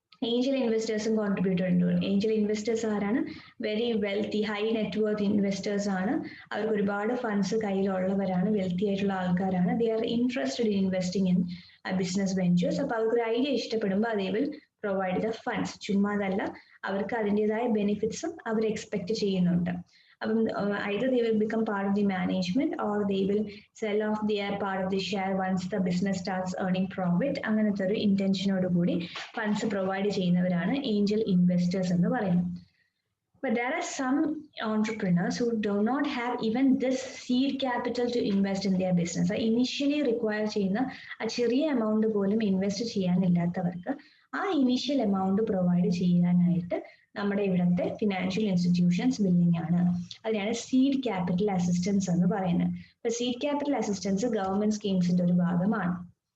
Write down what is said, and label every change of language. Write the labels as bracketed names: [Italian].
[Malayalam] Angel ഇൻവെസ്റ്റേഴ്സും contributor ഉണ്ട്. Angel investors ആരാണ്? [English] very wealthy, high net worth investors [Malayalam] ആണ്. അവർക്ക് ഒരുപാട് ഫണ്ട്സ് കയ്യിലുള്ളവരാണ്, വെൽത്തി ആയിട്ടുള്ള ആൾക്കാരാണ്. [English] They are interested in investing in business ventures. [Malayalam] അപ്പൊ അവർക്ക് ഒരു ഐഡിയ ഇഷ്ടപ്പെടുമ്പോൾ [English] അതേ will provide the funds. [Malayalam] ചുമ്മാതല്ല, അവർക്ക് അതിൻ്റെതായ ബെനിഫിറ്റ്സും അവർ എക്സ്പെക്ട് ചെയ്യുന്നുണ്ട്. അപ്പം [English] either they will become part of the management or they will sell off their part of the share once the business starts earning profit. [Malayalam] അങ്ങനത്തെ ഒരു ഇന്റൻഷനോട് കൂടി ഫണ്ട്സ് പ്രൊവൈഡ് ചെയ്യുന്നവരാണ് Angel investors എന്ന് പറയുന്നത്. [English] But there are some entrepreneurs who do not have even this seed capital to invest in their business. [Malayalam] Initially require ചെയ്യുന്ന ആ ചെറിയ amount പോലും ഇൻവെസ്റ്റ് ചെയ്യാനില്ലാത്തവർക്ക് ആ ഇനീഷ്യൽ എമൗണ്ട് പ്രൊവൈഡ് ചെയ്യാനായിട്ട് നമ്മുടെ ഇവിടുത്തെ ഫിനാൻഷ്യൽ ഇൻസ്റ്റിറ്റ്യൂഷൻസ് വില്ലിംഗ് ആണ്. അതിനാണ് സീഡ് ക്യാപിറ്റൽ അസിസ്റ്റൻസ് എന്ന് പറയുന്നത്. അപ്പൊ സീഡ് ക്യാപിറ്റൽ അസിസ്റ്റൻസ് ഗവൺമെന്റ് സ്കീംസിന്റെ ഒരു ഭാഗമാണ്.